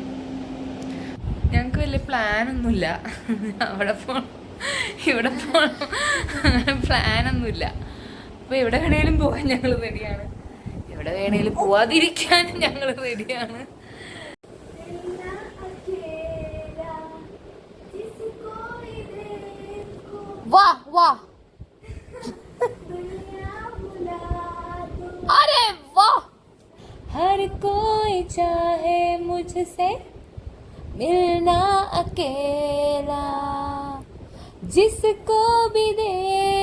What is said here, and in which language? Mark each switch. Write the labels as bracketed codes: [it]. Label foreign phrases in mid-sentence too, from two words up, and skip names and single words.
[ml] ഞങ്ങൾക്ക് വലിയ പ്ലാനൊന്നുമില്ല, അവിടെ പോകണം ഇവിടെ പോകണം, അങ്ങനെ പ്ലാനൊന്നുമില്ല. അപ്പോൾ എവിടെ വേണേലും പോകാൻ ഞങ്ങൾ റെഡിയാണ്, എവിടെ വേണേലും പോവാതിരിക്കാനും ഞങ്ങൾ റെഡിയാണ്. വാ വാ, [hi] अरे वाह, हर कोई चाहे मुझसे मिलना अकेला, जिसको भी दे